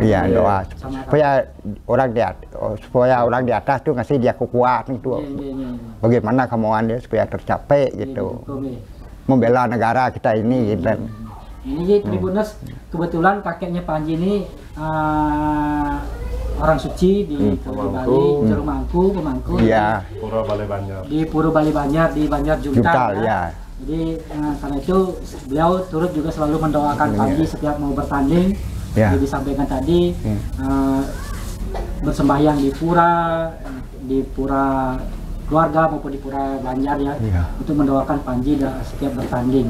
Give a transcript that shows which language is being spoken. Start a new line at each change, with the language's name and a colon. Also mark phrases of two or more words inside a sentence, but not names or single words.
Indonesian: Iya, doa supaya orang di atas tuh ngasih dia kekuatan itu. Bagaimana kemauan dia supaya tercapai gitu. Membela negara kita ini gitu. Ini Tribuners, kebetulan kakeknya Panji ini orang suci di Bali, Jerumangku, Pemangku. Iya. Pura Bali Banjar. Di Pura Bali Banjar, di Banjar Juntal. Ya. Jadi karena itu beliau turut juga selalu mendoakan Panji setiap mau bertanding. Jadi disampaikan tadi bersembahyang di pura keluarga maupun di pura Banjar untuk mendoakan Panji setiap bertanding.